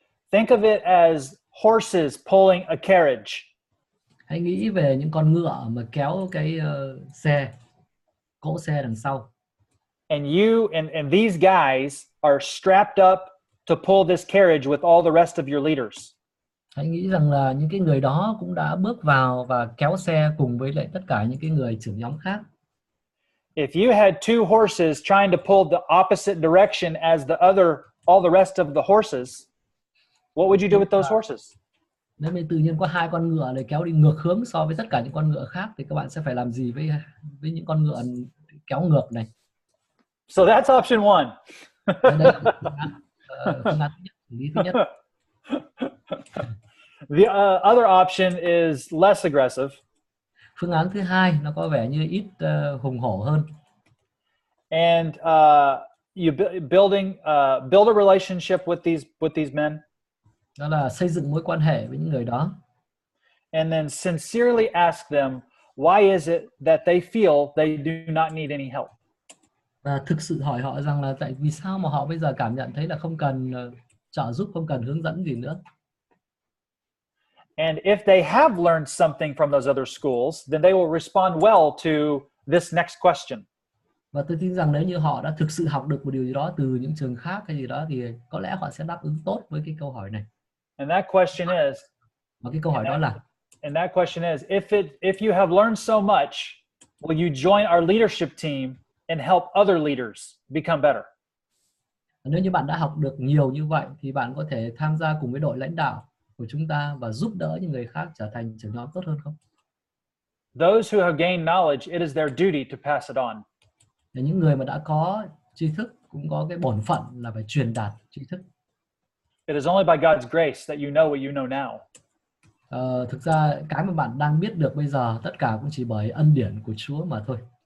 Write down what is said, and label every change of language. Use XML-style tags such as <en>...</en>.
<en>Think of it as horses pulling a carriage.</en> <vi>Hãy nghĩ về những con ngựa mà kéo cái cỗ xe đằng sau.</vi> <en>And you and these guys are strapped up to pull this carriage with all the rest of your leaders.</en> <vi>Hãy nghĩ rằng là những cái người đó cũng đã bước vào và kéo xe cùng với lại tất cả những cái người trưởng nhóm khác.</vi> <en>If you had two horses trying to pull the opposite direction as all the rest of the horses, what would you do with those horses?</en> <vi>Nếu mình tự nhiên có hai con ngựa để kéo đi ngược hướng so với tất cả những con ngựa khác thì các bạn sẽ phải làm gì với những con ngựa kéo ngược này?</vi> <en>So that's option one.</en> <vi>Đây là phương án thứ nhất, xử lý thứ nhất.</vi> <en>The other option is less aggressive.</en> <vi>Phương án thứ hai nó có vẻ như ít hùng hổ hơn.</vi> <en>And you build a relationship with these men.</en> <vi>Đó là xây dựng mối quan hệ với những người đó.</vi> <en>And then sincerely ask them, why is it that they feel they do not need any help?</en> <vi>Và thực sự hỏi họ rằng là tại vì sao mà họ bây giờ cảm nhận thấy là không cần trợ giúp, không cần hướng dẫn gì nữa.</vi> <en>And if they have learned something from those other schools, then they will respond well to this next question.</en> <vi>Và tôi tin rằng nếu như họ đã thực sự học được một điều gì đó từ những trường khác hay gì đó thì có lẽ họ sẽ đáp ứng tốt với cái câu hỏi này.</vi> <en>And that question is,</en> <vi>và cái câu hỏi đó là</vi> <en>and that question is, if you have learned so much, will you join our leadership team and help other leaders become better?</en> <vi>Nếu như bạn đã học được nhiều như vậy thì bạn có thể tham gia cùng với đội lãnh đạo của chúng ta và giúp đỡ những người khác trở thành trưởng nhóm tốt hơn không?</vi> <en>Those who have gained knowledge, it is their duty to pass it on.</en> <vi>Để những người mà đã có tri thức cũng có cái bổn phận là phải truyền đạt tri thức.</vi> <en>It is only by God's grace that you know what you know now.</en> <vi>Thực ra cái mà bạn đang biết được bây giờ tất cả cũng chỉ bởi ân điển của Chúa mà thôi.</vi>